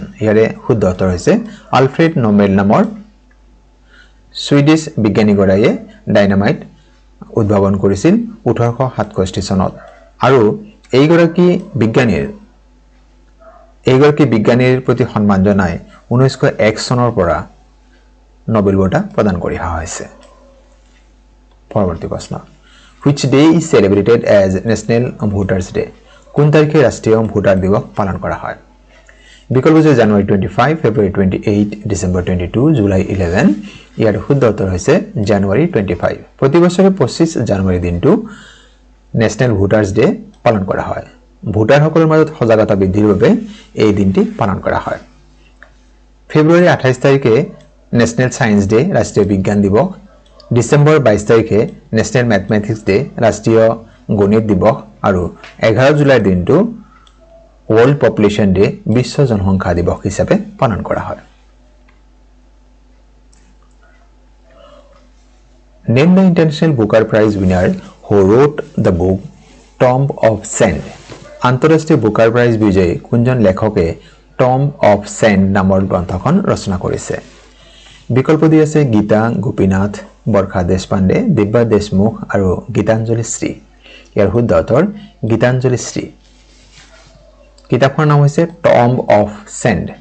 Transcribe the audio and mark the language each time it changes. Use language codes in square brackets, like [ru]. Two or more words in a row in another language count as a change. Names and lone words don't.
[as] ইয়াৰে শুদ্ধ উত্তৰ হৈছে আলফ্ৰেড নোবেল নামৰ ছুইডিছ বিজ্ঞানীগৰাকীয়ে ডাইনামাইট উদ্ভাৱন কৰিছিল 1867 চনত। আৰু এইগৰাকী বিজ্ঞানীৰ প্ৰতি সন্মান জনাই 1901 চনৰ পৰা নোবেল বঁটা প্ৰদান কৰি অহা হৈছে। পৰৱৰ্তী প্ৰশ্ন, [en] which day is celebrated as National Voters Day? [as] কোন তাৰিখে ৰাষ্ট্ৰীয় ভোটাৰ দিৱস পালন কৰা হয়? বিকল্প হৈছে জানুৱাৰী 25, ফেব্ৰুৱাৰী 28, ডিচেম্বৰ 22, জুলাই 11। ইয়াৰ শুদ্ধ উত্তৰ হৈছে জানুৱাৰী 25। প্ৰতি বছৰে 25 জানুৱাৰী দিনটো [en] National Voters Day [as] পালন কৰা হয়। ভোটাৰসকলৰ মাজত সজাগতা বৃদ্ধিৰ বাবে এই দিনটি পালন কৰা হয়। ফেব্ৰুৱাৰী 28 তাৰিখে [en] National Science Day, [as] ৰাষ্ট্ৰীয় বিজ্ঞান দিৱস। ডিচেম্বৰ 22 তাৰিখে [en] National Mathematics Day, [as] ৰাষ্ট্ৰীয় গণিত দিৱস। আৰু 11 জুলাইৰ দিনটো [en] World Population Day, [as] বিশ্ব জনসংখ্যা দিৱস হিচাপে পালন কৰা হয়। [en] Name the International Booker Prize winner who wrote the book Tomb of Sand. [as] আন্তঃৰাষ্ট্ৰীয় বুকাৰ প্ৰাইজ বিজয়ী কোনজন লেখকে টম্ব অফ চেণ্ড নামৰ গ্ৰন্থখন ৰচনা কৰিছে? বিকল্প দি আছে গীতা গোপীনাথ, বৰ্ষা দেশপাণ্ডে, দিব্যা দেশমুখ আৰু গীতাঞ্জলি শ্ৰী। ইয়াৰ শুদ্ধ উত্তৰ গীতাঞ্জলি শ্ৰী। কিতাপখনৰ নাম হৈছে টম্ব অফ চেণ্ড।